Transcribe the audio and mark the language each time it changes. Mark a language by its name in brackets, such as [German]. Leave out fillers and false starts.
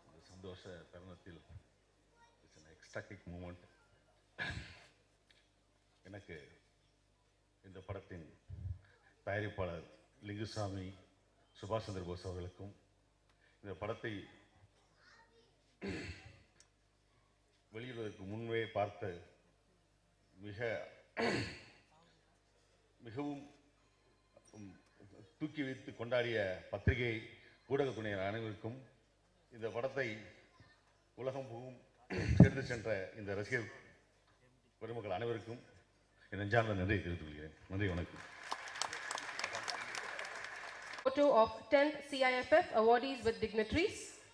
[Tamil] சந்தோஷ தருணத்தில் [English] It's an ecstatic moment. [Tamil] எனக்கு இந்த படத்தின் தயாரிப்பாளர் லிங்குசாமி சுபாஷ் சந்திர போஸ் அவர்களுக்கும், இந்த படத்தை வெளியிடுவதற்கு முன்பே பார்த்த மிகவும் தூக்கி வைத்து கொண்டாடிய பத்திரிகை ஊடக துணையர் அனைவருக்கும், இந்த படத்தை உலகம் புகும் சேர்ந்து சென்ற இந்த ரசிகர் பெருமக்கள் அனைவருக்கும் என் நெஞ்சார்ந்த நன்றியை தெரிவித்துக் கொள்கிறேன். நன்றி, வணக்கம். [English] Photo of 10th CIFF awardees with dignitaries.